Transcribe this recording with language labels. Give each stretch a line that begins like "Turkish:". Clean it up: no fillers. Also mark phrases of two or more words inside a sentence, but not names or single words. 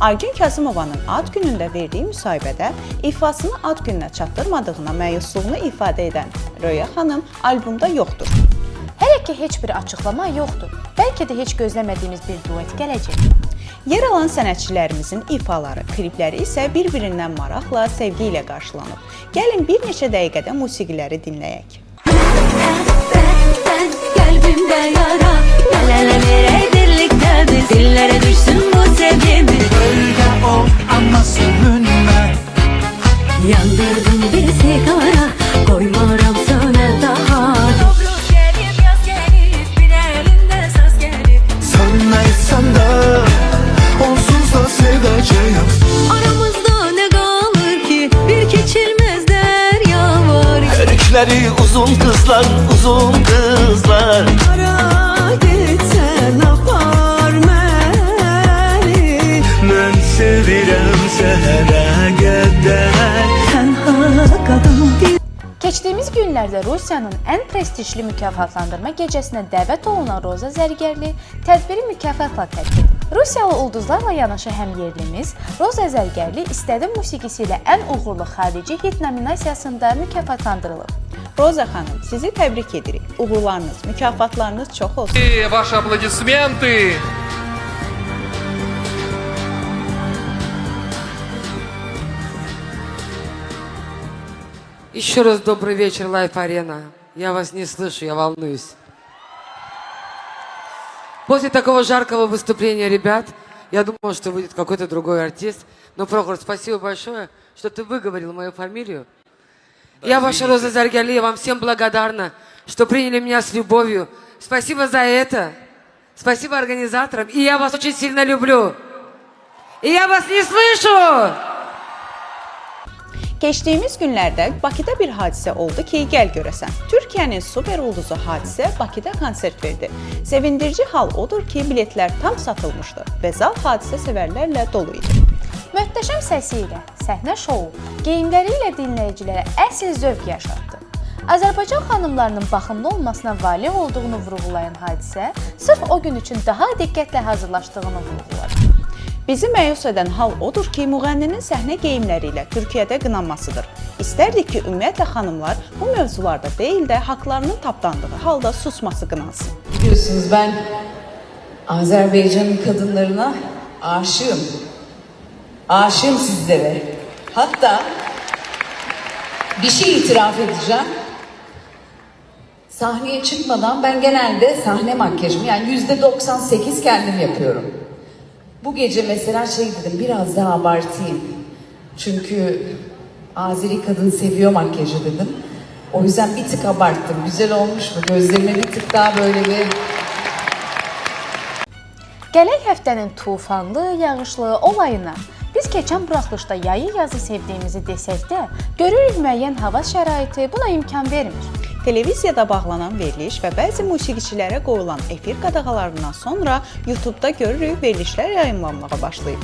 Azerbaijani: Aygün Kazımovanın ad günündə verdiyi müsahibədə ifasını ad gününə çatdırmadığına məyusluğunu ifadə edən Röya xanım albomda yoxdur. Hələ ki heç bir açıqlama yoxdur. Bəlkə də heç gözləmədiyimiz bir duet gələcək. Yer alan sənətçilərimizin ifaları, klipləri isə bir-birindən maraqla, sevgi ilə qarşılanıb. Gəlin bir neçə dəqiqədə musiqiləri dinləyək.
Turkish: Ben kalbimde yara Neler birlikte biz Dillere düşsün bu sevgimiz Gölge ol ama sürünme. Yandırdım bir sigara Koymaram söne daha Dobruz gelip yaz gelip Bir elinde söz gelip Sönmezsen de onsuz da seveceğim. Aramızda ne kalır ki Bir geçilmez derya var Erikleri uzun kızlar, uzun kızlar. Ara gitsen apar beni
Azerbaijani: Ben sevirem səhərə qədər.
Turkish: Tenha kadın
Azerbaijani: Keçdiyimiz günlərdə Rusiyanın ən prestijli mükafatlandırma gecəsinə dəvət olunan Roza Zərgərli tədbiri mükafatla tərk edib. Rusiyalı ulduzlarla yanaşı həm yerlimiz Roza Zərgərli istədi musiqisi ilə ən uğurlu xarici hit nominasiyasında mükafatlandırılıb. Roza xanım, sizi təbrik edirik. Uğurlarınız, mükafatlarınız çox olsun.
Russian: И ваши аплодисменты. Еще раз добрый вечер, Live Arena. Я вас не слышу, я волнуюсь. После такого жаркого выступления, ребят, я думал, что будет какой-то другой артист. Но, Прохор, спасибо большое, что ты выговорил мою фамилию. Я ваша Роза Заргали, я вам всем благодарна, что приняли меня с любовью. Спасибо за это. Спасибо организаторам. И я вас очень сильно люблю. И я вас не слышу!
Azerbaijani: Keçdiyimiz günlərdə Bakıda bir hadisə oldu ki, gəl görəsən. Türkiyənin super ulduzu Hadisə Bakıda konsert verdi. Sevindirici hal odur ki, biletlər tam satılmışdı və zal hadisə sevərlərlə dolu idi. Möhtəşəm səsi ilə, səhnə şovu, geyimləri ilə dinləyicilərə əsl zövq yaşatdı. Azərbaycan xanımlarının baxımlı olmasına valeh olduğunu vurğulayan Hadisə, sırf o gün üçün daha diqqətlə hazırlaşdığını vurğuladı. Bizi məyus edən hal odur ki, müğənninin səhnə geyimləri ilə Türkiyədə qınanmasıdır. İstərdik ki, ümumiyyətlə xanımlar bu mövzularda deyil də haqlarının tapdandığı halda susması qınansın.
Turkish: Biliyorsunuz ben Azerbaycan'ın kadınlarına aşığım. Aşığım sizlere. Hatta bir şey itiraf edeceğim. Sahneye çıkmadan ben genelde sahne makyajımı yani %98 kendim yapıyorum. Bu gece mesela şey dedim biraz daha abartayım. Çünkü Azeri kadın seviyor makyajı dedim. O yüzden bir tık abarttım. Güzel olmuş mu? Gözlerime bir tık daha böyle bir...
Azerbaijani: Gələk həftənin tufanlı, yağışlı olayına biz keçən buraxılışda yayı yazı sevdiyimizi desək də, görürük müəyyən hava şəraiti buna imkan vermir. Televiziyada bağlanan veriliş və bəzi musiqiçilərə qoyulan efir qadağalarından sonra YouTube-da görürük verilişlər yayımlanmağa başlayıb.